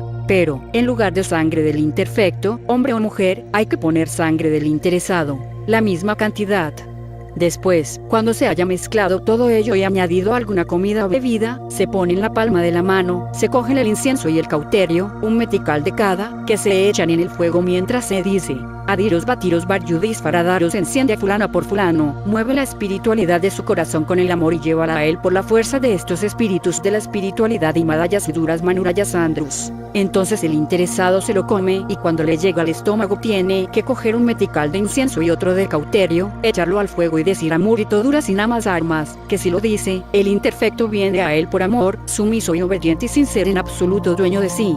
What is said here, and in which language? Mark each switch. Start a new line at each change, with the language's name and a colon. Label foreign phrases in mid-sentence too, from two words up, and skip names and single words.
Spanish: Pero, en lugar de sangre del imperfecto, hombre o mujer, hay que poner sangre del interesado, la misma cantidad. Después, cuando se haya mezclado todo ello y añadido alguna comida o bebida, se pone en la palma de la mano, se cogen el incienso y el cauterio, un metical de cada, que se echan en el fuego mientras se dice: adiros batiros baryudis faradaros, enciende a fulana por fulano, mueve la espiritualidad de su corazón con el amor y llévala a él por la fuerza de estos espíritus de la espiritualidad y madayas y duras manurayas andrus. Entonces el interesado se lo come y cuando le llega al estómago tiene que coger un metical de incienso y otro de cauterio, echarlo al fuego y decir amurito duras sin amas armas, que si lo dice, el imperfecto viene a él por amor, sumiso y obediente y sin ser en absoluto dueño de sí.